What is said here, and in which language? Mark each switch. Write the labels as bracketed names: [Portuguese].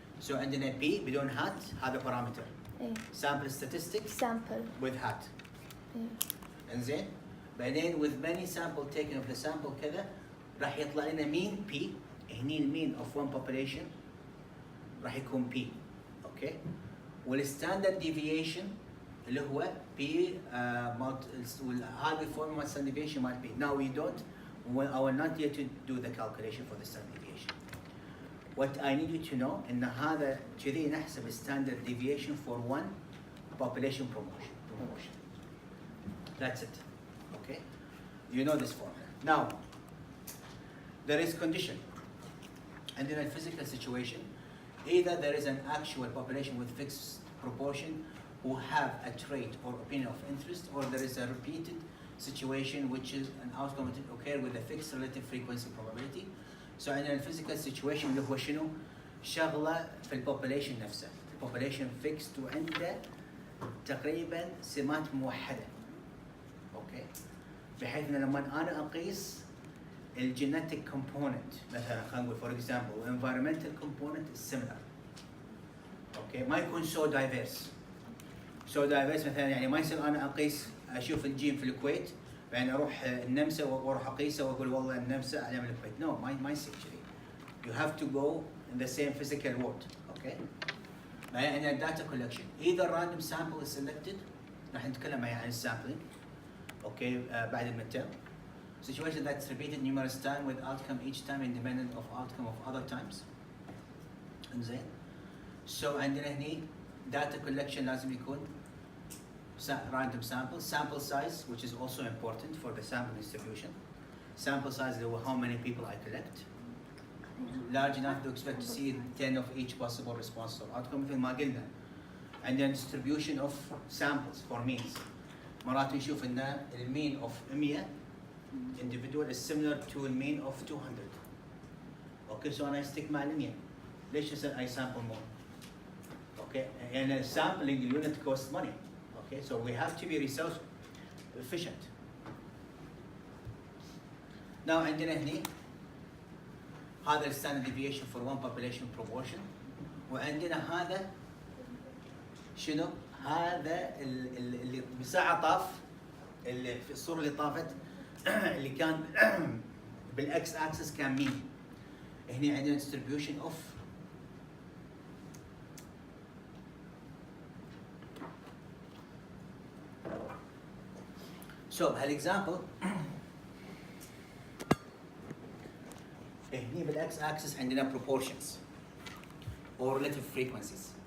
[Arabic] So عندنا p بدون hat هذا بارامتر. [English] Sample statistics sample with hat. [Arabic] انزين بعدين [English] with many sample taken of the sample [Arabic] كذا راح يطلع لنا [English] mean p. [Arabic] هني المين of one population راح يكون p. اوكي. والستاندرد deviation اللي هو p هذه الفورمولا standard deviation مال p. [English] Now we don't. I will not yet to do the calculation for the standard deviation. What I need you to know [Arabic] إن هذا كذي نحسب [English] standard deviation for one population proportion. That's it. Okay. You know this formula. Now there is condition. And in a physical situation, either there is an actual population with fixed proportion who have a trait or opinion of interest, or there is a repeated situation which is an outcome that occur with a fixed relative frequency probability. [Arabic] So in a physical situation اللي هو شنو؟ شغلة في البوبوليشن نفسه. البوبوليشن fixed وعنده تقريبا سمات موحدة. اوكي. بحيث ان لما انا اقيس الجينيتيك كومبوننت مثلا خلينا نقول فور اكزامبل [English] environmental component is similar. [Arabic] اوكي ما يكون سو دايفيرس. سو دايفيرس مثلا يعني ما يصير انا اقيس اشوف الجيم في الكويت بعدين اروح النمسا واروح اقيسه واقول والله النمسا اعلى من الكويت. نو ما يصير كذي. [English] You have to go in the same physical world. Okay. [Arabic] بعدين عندنا data collection. [English] Either random sample is selected. [Arabic] راح نتكلم عن السامبلينج. اوكي بعد المتر. [English] Situation that's repeated numerous times with outcome each time independent of outcome of other times. [Arabic] انزين. [English] So عندنا هني data collection [Arabic] لازم يكون [English] random sample. Sample size which is also important for the sample distribution. Sample size is how many people I collect. Large enough to expect to see 10 of each possible response or outcome مثل ما قلنا. عندنا distribution of samples for means. [Arabic] مرات نشوف ان المين [English] of 100 individual is similar to the mean of 200. Okay, so انا stick مع 100. ليش I sample more? Okay, and sampling the unit costs money. Okay, so we have to be resource efficient. Now [Arabic] عندنا هني هذا ال [English] standard deviation for one population proportion وعندنا هذا [Arabic] شنو؟ هذا اللي بساعة طاف اللي في الصورة اللي طافت اللي كان بالاكس اكسس كان مين؟ هنا عندنا distribution of so هالاكزامبل هني بالاكس اكسس عندنا [English] proportions or relative frequencies.